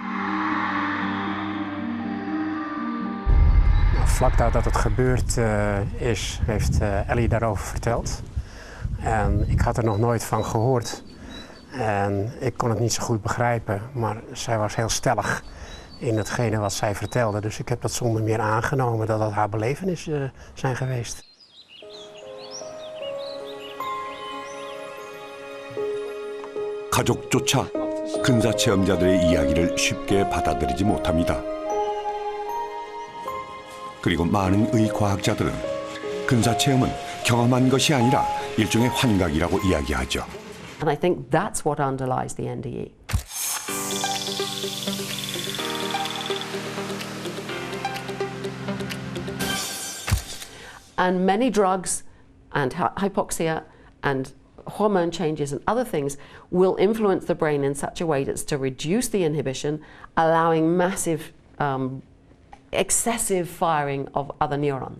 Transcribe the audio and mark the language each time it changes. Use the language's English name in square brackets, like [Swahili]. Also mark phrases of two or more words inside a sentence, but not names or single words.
[Dutch] Vlak nadat het gebeurd is, heeft Ellie daarover verteld. En ik had er nog nooit van gehoord. En ik kon het niet zo goed begrijpen, maar zij was heel stellig in hetgene wat zij vertelde. Dus ik heb dat zonder meer aangenomen dat dat haar belevenissen zijn geweest. [Korean] 가족조차 근사 체험자들의 이야기를 쉽게 받아들이지 못합니다. 그리고 많은 의과학자들은 근사 체험은 경험한 것이 아니라 일종의 환각이라고 이야기하죠. [English] And I think that's what underlies the NDE. And many drugs and hypoxia and hormone changes and other things will influence the brain in such a way that's to reduce the inhibition, allowing massive excessive firing of other neurons.